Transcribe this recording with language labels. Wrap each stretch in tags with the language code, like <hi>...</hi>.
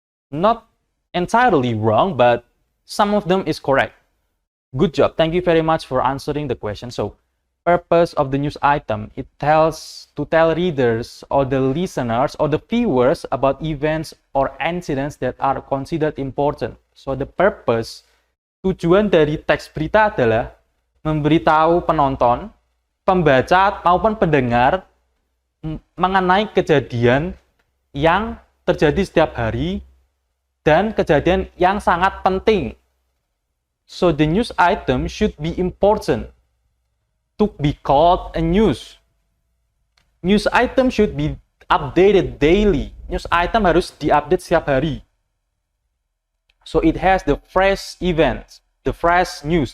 <en>Not entirely wrong, but some of them is correct. Good job. Thank you very much for answering the question. So, purpose of the news item, it tells to tell readers or the listeners or the viewers about events or incidents that are considered important. So, the purpose,</en> <id>tujuan dari teks berita adalah memberitahu penonton, pembaca maupun pendengar mengenai kejadian yang terjadi setiap hari dan kejadian yang sangat penting.</id> <en>So the news item should be important to be called a news. News item should be updated daily.</en> <id>News item harus diupdate setiap hari.</id> <en>So it has the fresh events, the fresh news.</en>